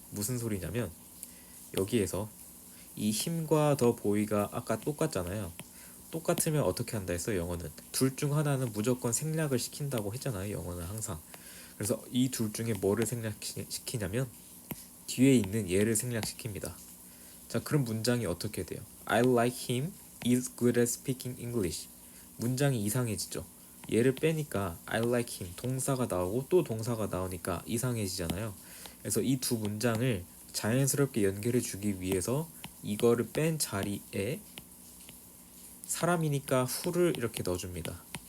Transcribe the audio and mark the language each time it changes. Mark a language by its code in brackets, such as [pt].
[ko] 무슨 소리냐면 여기에서 이 힘과 더 보이가 아까 똑같잖아요. 똑같으면 어떻게 한다 했어? 영어는 둘 중 하나는 무조건 생략을 시킨다고 했잖아요. 영어는 항상. 그래서 이 둘 중에 뭐를 생략시키냐면 뒤에 있는 얘를 생략시킵니다. 자, 그럼 문장이 어떻게 돼요? [en] I like him, is good at speaking English. [ko] 문장이 이상해지죠. 얘를 빼니까 [en] I like him [ko] 동사가 나오고 또 동사가 나오니까 이상해지잖아요. 그래서 이 두 문장을 자연스럽게 연결해 주기 위해서 이거를 뺀 자리에 사람이니까 who를 이렇게 넣어줍니다.